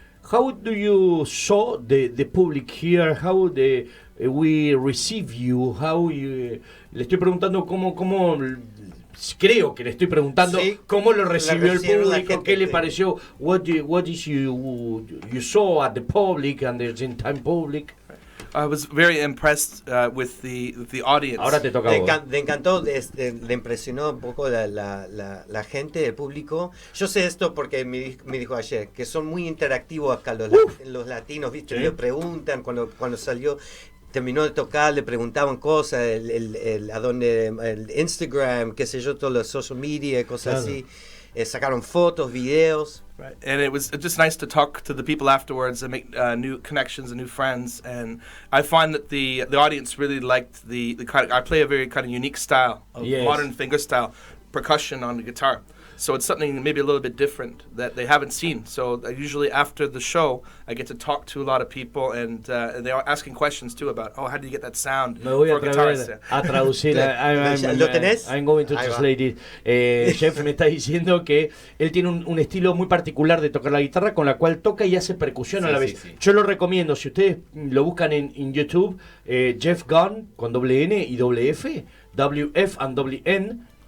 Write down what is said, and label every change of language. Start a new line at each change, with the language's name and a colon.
English: How do you saw the public here? How we receive you?
Spanish: Le estoy preguntando cómo creo que le estoy preguntando sí, cómo lo recibió el público, gente, qué le pareció,
English: what is you saw at the public and the Argentine public. I was very impressed with the audience.
Spanish: Ahora te toca a vos. Le encantó, le impresionó un poco la gente, el público. Yo sé esto porque me dijo ayer, que son muy interactivos acá los latinos, ¿viste? Sí. Le preguntan cuando salió, terminó de tocar, le preguntaban cosas, a dónde, el Instagram, qué sé yo, todos los social media, cosas así. Sacaron fotos, videos.
English: Right. And it was just nice to talk to the people afterwards and make new connections and new friends. And I find that the audience really liked the kind of, I play a very kind of unique style of modern fingerstyle percussion on the guitar. So it's something maybe a little bit different that they haven't seen. So usually after the show, I get to talk to a lot of people, and they are asking questions too about, how do you get that sound
Spanish: Me voy
English: for guitars?
Spanish: a traducir. ¿Lo tenés?
English: I'm going to translate it.
Spanish: Jeff me está diciendo que él tiene un estilo muy particular de tocar la guitarra con la cual toca y hace percusión a la vez. Sí. Yo lo recomiendo, si ustedes lo buscan en YouTube, Jeff Gunn con doble N y doble F, WF and doble N.